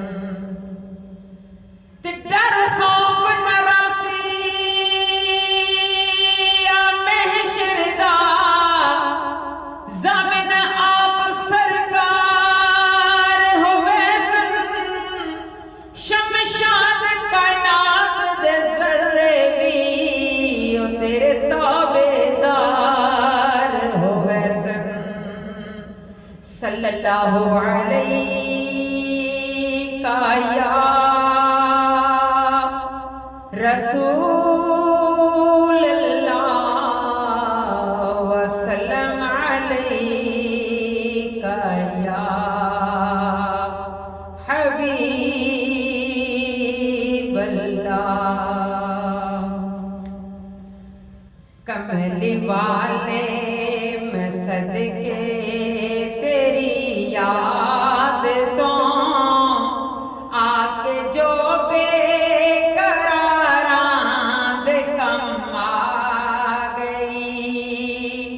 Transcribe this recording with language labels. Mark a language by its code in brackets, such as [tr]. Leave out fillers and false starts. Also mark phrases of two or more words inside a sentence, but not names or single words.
[pa] تے ڈر خوف نہ راسی آ محشر دا ضامن آپ سرکار ہووے سن. شمشاد کائنات دے ذرے بھی او تیرے تابعدار ہووے سن. [ar] صلى الله عليك يا رسول الله وسلم عليك يا حبيب الله. [pa] کملی والے میں صدقے تیری یاد توں آ کے جو بے قراراں دے کم آ گئی.